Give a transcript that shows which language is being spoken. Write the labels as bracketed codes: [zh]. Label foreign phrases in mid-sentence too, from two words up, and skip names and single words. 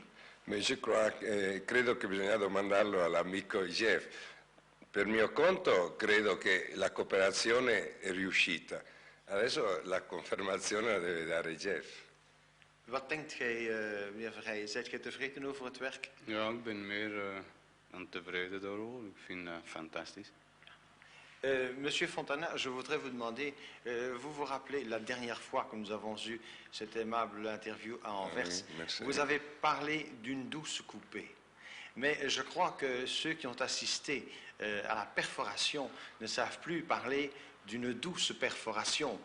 [it] Ma credo che bisogna domandarlo all'amico Jeff. Per mio conto credo che la cooperazione è riuscita. Adesso la confermazione la deve dare Jeff. [nl] Wat denkt gij, meneer Verheijen? Zijt gij tevreden over het werk? Ja, ik ben meer dan tevreden daarover. Ik vind het fantastisch. [fr] Monsieur Fontana, je voudrais vous demander, vous vous rappelez la dernière fois que nous avons eu cette aimable interview à Anvers, vous avez parlé d'une douce coupée. Mais je crois que ceux qui ont assisté à la perforation ne savent plus parler d'une douce perforation.